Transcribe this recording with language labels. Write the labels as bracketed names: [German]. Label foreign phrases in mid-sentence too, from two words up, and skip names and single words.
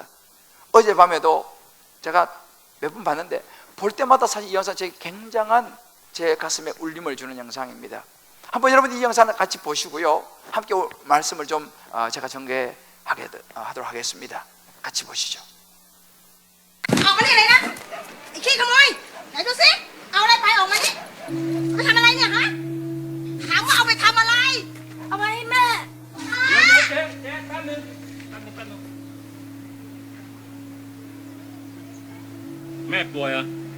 [Korean] 어젯밤에도 제가 몇 번 봤는데 볼 때마다 사실 이 영상 제 굉장한 제 가슴에 울림을 주는 영상입니다. 한번 여러분 이 영상을 같이 보시고요, 함께 말씀을 좀 제가 전개하도록 하겠습니다. 같이 보시죠. [Thai] ออกมานี่เลยนะไอ้ขี้ขโมยไหนดูสิเอาอะไรไปออกมานี่ไปทำอะไรเนี่ยฮะถามว่าเอาไปทำอะไรเอาไปให้แม่ เจ๊แป๊บนึงแม่ป่วยเหรอ